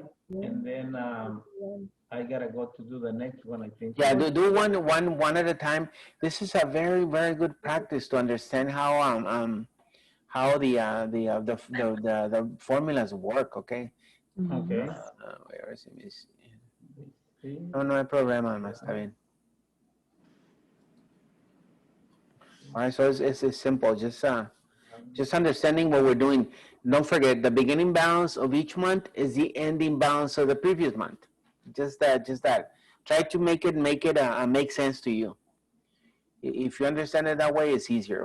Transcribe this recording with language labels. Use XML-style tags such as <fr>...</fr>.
<en>And then I gotta go to do the next one, I think. Yeah, do one at a time. This is a very, very good practice to understand how the formulas work. Okay. Okay. Where is it?</en> <es>No hay problema, está bien.</es> <en>All right, so it's simple. Just understanding what we're doing. Don't forget, the beginning balance of each month is the ending balance of the previous month. Just that. Try to make it make sense to you. If you understand it that way, it's easier.</en>